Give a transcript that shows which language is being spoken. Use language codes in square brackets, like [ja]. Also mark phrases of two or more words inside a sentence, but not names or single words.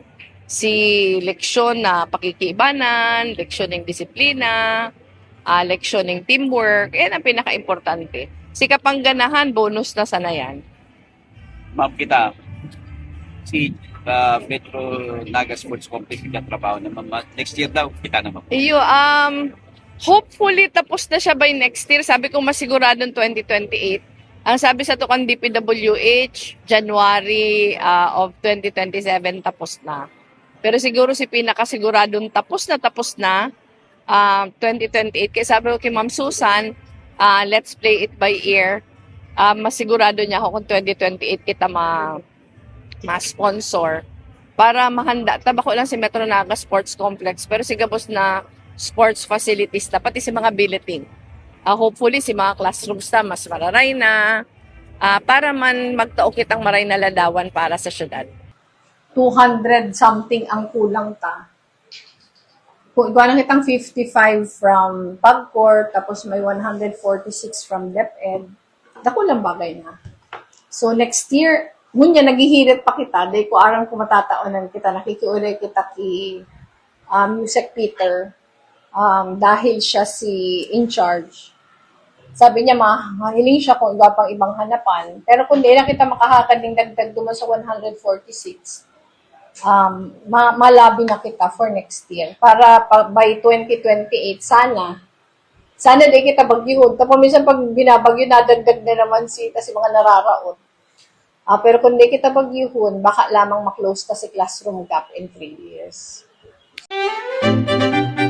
[bik] Si leksyon na pakikibanan, leksyon ng disiplina, leksyon ng teamwork, yan ang pinaka-importante. Si kapangganahan, bonus na sana yan. Ma'am, kita si Metro Naga Sports Complex na trabaho na ma'am. [en] Next year [bik] daw, kita na ma'am. Iyo, hopefully tapos na siya [en] by next year. [bik] Sabi ko masiguradong 2028. Ang sabi sa tukang DPWH, January of 2027 tapos na. Pero siguro si pinakasiguradong tapos na 2028. Kaya sabi ko kay Ma'am Susan, [en] let's play it by ear. [bik] Masigurado niya ako kung 2028 kita ma-sponsor para mahanda. Tabako lang si Metro Naga Sports Complex pero sigabos na sports facilities na pati si mga billeting. Hopefully si mga classrooms na mas mararay na para man magtao kitang maray na ladawan para sa syudad. 200 something ang kulang ta. Kung ikaw lang kitang 55 from PAGCOR, tapos may 146 from DepEd, dako lang bagay na. [en] So next year, [bik] ngunya naghihirit pa kita, dahil ko arang kumatataonan kita, nakikiulay kita ki Yusek Peter, dahil siya si in charge. Sabi niya, mahiling siya kung iba pang ibang hanapan. Pero kung di lang kita makahakad ng dagdag duman sa 146, malabi na kita [en] for next year. [bik] Para by 2028, sana di kita bagyuhod. Tapos minsan pag binabagyo, nadagdag na naman kasi mga nararaot. Pero kung di kita bagyuhon, baka lamang maklose ta si [en] classroom gap in 3 years.